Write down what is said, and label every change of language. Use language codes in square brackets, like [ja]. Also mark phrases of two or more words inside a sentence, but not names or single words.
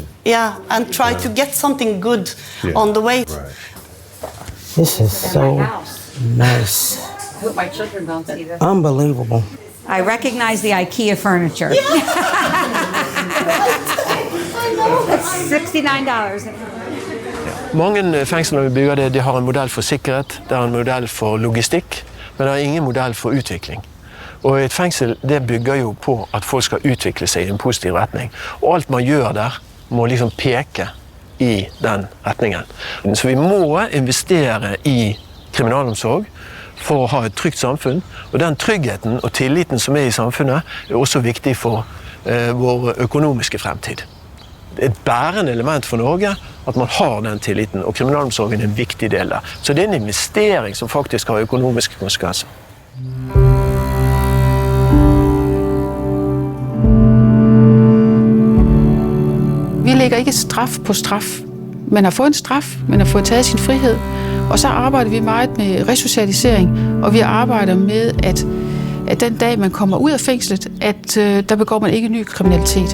[en] Yeah, and try to get something good on the way. Right. This is so nice. With my children don't see this. Unbelievable. I recognize the IKEA furniture. That's $69. [no] Mange fengsler vi bygger det, de har en modell for sikkerhet, det har en modell for logistikk, men det har ingen modell for utvikling. Og et fengsel det bygger jo på at folk skal utvikle seg i en positiv retning. Og alt man gjør der må liksom peke i den retningen. Så vi må investere i kriminalomsorg for å ha et trygt samfunn, og den tryggheten og tilliten som i samfunnet er også viktig for vår økonomiske fremtid. Det er et bærende element for Norge at man har den tilliten, og kriminalomsorgen er en viktig del der. Så det er en investering som faktisk har økonomiske konsekvenser. [da] Vi lægger ikke straf på straf. Man har fået en straf, man har fået taget sin frihed, og så arbejder vi meget med resocialisering, og vi arbejder med, at den dag, man kommer ud af fængslet, at der begår man ikke ny kriminalitet.